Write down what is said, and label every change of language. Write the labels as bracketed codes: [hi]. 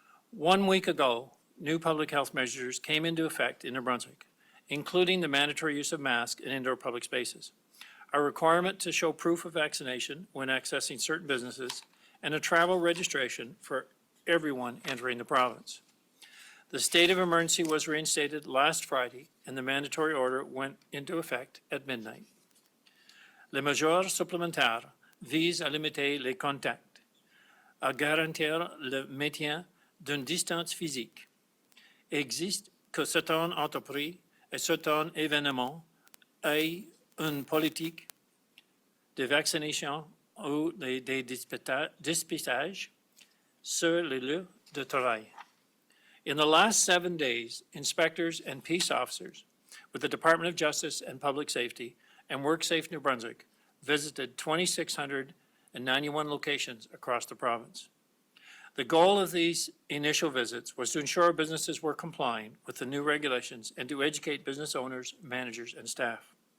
[en] 1 week ago, new public health measures came into effect in New Brunswick, including the mandatory use of masks in indoor public spaces, a requirement to show proof of vaccination when accessing certain businesses, and a travel registration for everyone entering the province. The state of emergency was reinstated last Friday, and the mandatory order went into effect at midnight. [fr] Les mesures supplémentaires visent à limiter les contacts, à garantir le maintien d'une distance physique. Existe que certaines entreprises et certains événements aient une politique de vaccination ou des dépistages sur les lieux de travail. [en] In the last 7 days, inspectors and peace officers with the Department of Justice and Public Safety and WorkSafe New Brunswick visited 2,691 locations across the province. The goal of these initial visits was to ensure businesses were complying with the new regulations and to educate business owners, managers, and staff.